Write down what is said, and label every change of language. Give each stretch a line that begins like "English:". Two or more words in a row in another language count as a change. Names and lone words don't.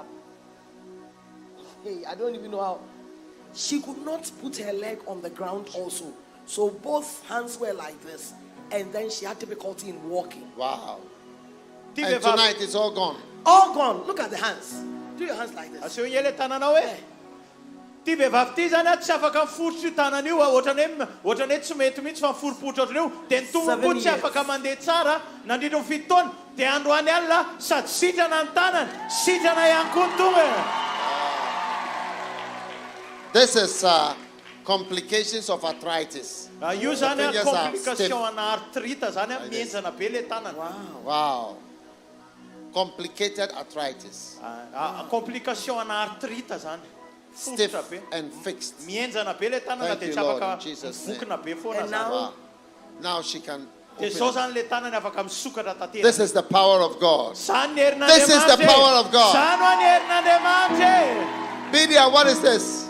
English: Hey, I don't even know how. She could not put her leg on the ground also. So both hands were like this. And then she had difficulty in walking. Wow. And tonight it's all gone. All gone. Look at the hands. Do your hands like this.
Malagasy: Ty vehivavy ty zany tsy afaka miforitra io tanana io ohatrany hoe tsy mety mihitsy fa miforiporitra ohatrany io dia ny tomboko tsy afaka mandeha tsara nandritra ny fitoana dia androany alina sady sitrana ny tanany sitrana ihany koa ny tongony.
English: This is complications of arthritis.
Malagasy: Io zany complication ana arthrite zany mienjana be le tanana.
English: Wow. Complicated arthritis.
Malagasy: Complication ana arthrite zany.
English: Stiff and fixed. Thank you, Lord, in Jesus' name. And now she can This is the power of God. This is the power of God. Bidia, what is this?